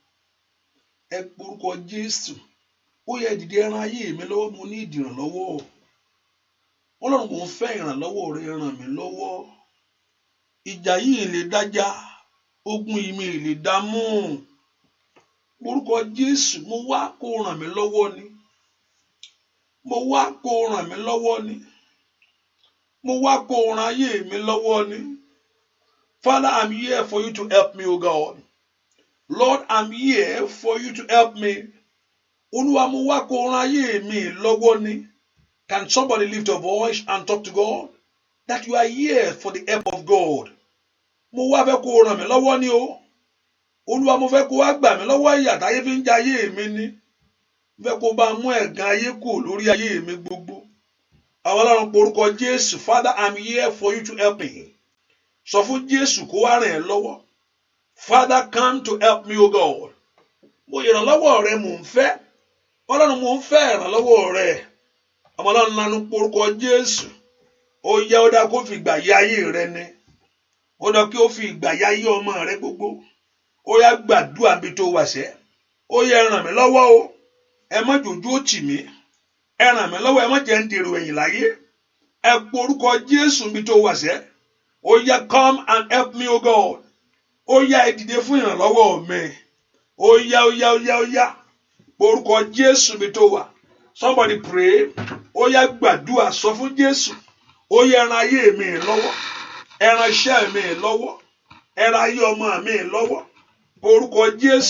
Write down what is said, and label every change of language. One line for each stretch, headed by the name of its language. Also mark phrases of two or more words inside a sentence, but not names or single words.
Yoruba: ẹ porúkọ Jésù ó yẹ dìde ẹran ayé mi lọ́wọ́ mo ní ìdìrànlọ́wọ́ Ọlọ́run mo ń fẹ́ ìrànlọ́wọ́ rẹ ràn mí lọ́wọ́ ìjà yìí lè dájà ogun yìí mi lè dá mú porúkọ Jésù mo wá kó ràn mí lọ́wọ́ ni mo wá kó ràn mí lọ́wọ́ ni mo wá kó ràn ayé mi lọ́wọ́ ni
English: Father, I'm here for you to help me, O God. Lord, I'm here for you to help me.
Yoruba: Olúwa mo wá kó ràn ayé mi lọ́wọ́ ni.
English: Can somebody lift a voice and talk to God? That you are here for the help of God.
Yoruba: Mo wá fẹ́ kó ràn mí lọ́wọ́ ni o. Olúwa mo fẹ́ kó wá gbà mí lọ́wọ́ ìyà táyé fi ń jẹ ayé mi ni. Mo fẹ́ kó bá mú ẹ̀gàn ayé kù lórí ayé mi gbogbo. Àwọn Ọlọ́run porúkọ Jésù.
English: Father, I'm here for you to help me.
Yoruba: Sọ fún Jésù kó wá ràn ẹ́ lọ́wọ́.
English: Father, come to help me, O God.
Yoruba: Mo ìrànlọ́wọ́ rẹ mò ń fẹ́. Ọlọ́run mò ń fẹ́ ìrànlọ́wọ́ rẹ. Àwọn Ọlọ́run lanu porúkọ Jésù. Ó yẹ ó dá kó fi ìgbà yá ayé rẹ ni. Ó dá kí ó fi ìgbà yá ayé ọmọ rẹ gbogbo. Ó yá gbàdúrà bí tó wà sẹ́. Ó yẹ ràn mí lọ́wọ́ o. Ẹ má jòjú ó tì mí. Ẹ ràn mí lọ́wọ́ ẹ má jẹ́ ń dèrò ẹ̀yìn láyé. Ẹ porúkọ Jésù bí tó wà sẹ́. Ó yá
English: come and help me, O God.
Yoruba: Ó yá ẹ dìde fún ìrànlọ́wọ́ mi. Ó yá. Porúkọ Jésù bí tó wà.
English: Somebody pray.
Yoruba: Ó yá gbàdúrà sọ fún Jésù. Ó yá ẹ ràn ayé mi lọ́wọ́. Ẹ ràn iṣẹ́ mi lọ́wọ́. Ẹ ràn ayé ọmọ mi lọ́wọ́. Porúkọ Jésù.